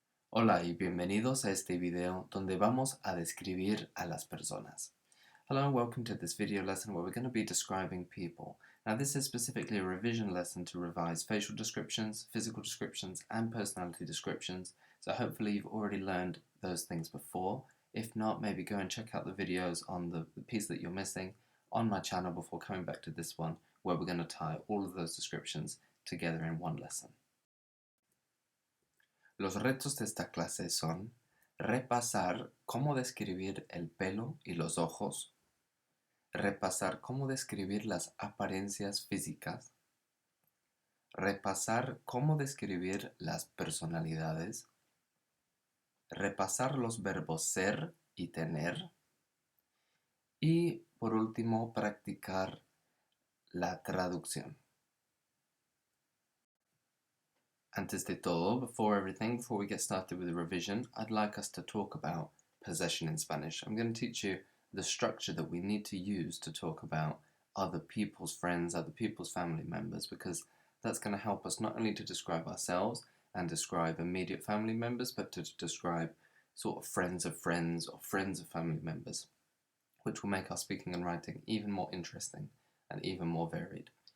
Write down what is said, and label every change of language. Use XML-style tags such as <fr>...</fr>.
<es>Hola y bienvenidos a este video donde vamos a describir a las personas.</es> <en>Hello and welcome to this video lesson where we're going to be describing people. Now this is specifically a revision lesson to revise facial descriptions, physical descriptions and personality descriptions, so hopefully you've already learned those things before. If not, maybe go and check out the videos on the piece that you're missing on my channel before coming back to this one, where we're going to tie all of those descriptions together in one lesson.</en> <es>Los retos de esta clase son repasar cómo describir el pelo y los ojos, repasar cómo describir las apariencias físicas, repasar cómo describir las personalidades, repasar los verbos ser y tener, y por último practicar la traducción. Antes de todo,</es> <en>before we get started with the revision, I'd like us to talk about possession in Spanish. I'm going to teach you the structure that we need to use to talk about other people's friends, other people's family members, because that's going to help us not only to describe ourselves and describe immediate family members, but to describe sort of friends of friends or friends of family members, which will make our speaking and writing even more interesting and even more varied.</en>